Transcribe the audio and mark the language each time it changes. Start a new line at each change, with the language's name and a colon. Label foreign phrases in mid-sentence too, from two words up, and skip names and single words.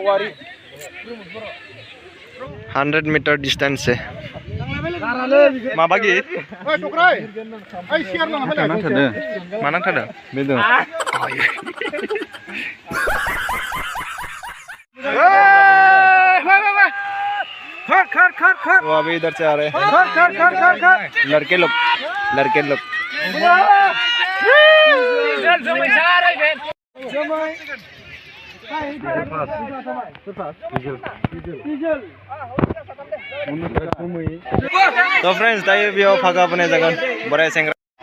Hindi: 100 मीटर डिस्टेंस है।
Bodo: मा बागी माना थादों बेदों।
Hindi: तो अभी इधर से आ रहे हैं लड़के लोग।
Bodo: तो फ्रेंड्स दायो बेयाव फागा बोनाय जागोन बोराय सेंग्रा।